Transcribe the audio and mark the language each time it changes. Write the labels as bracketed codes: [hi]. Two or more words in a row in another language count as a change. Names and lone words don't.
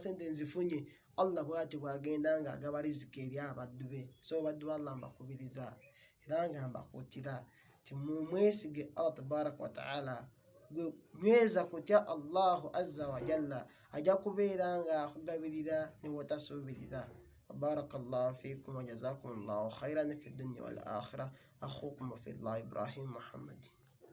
[lg] sente nzifunye Allah bw'atyo bw'agenda nga agaba riziki eri abaddu be so baddu ba Allah mbakubiriza era nga mbakuutira ti mumwesige [ar] الله تبارك وتعالى [lg] nyweza kutya [ar] الله عز وجل [lg] ajja kubeera nga akugabirira ne wotasuubirira [ar] بارك الله فيكم وجزاكم الله خيرا في الدنيا والآخرة أخوكم في الله [lg] Ibrahim Muhammad.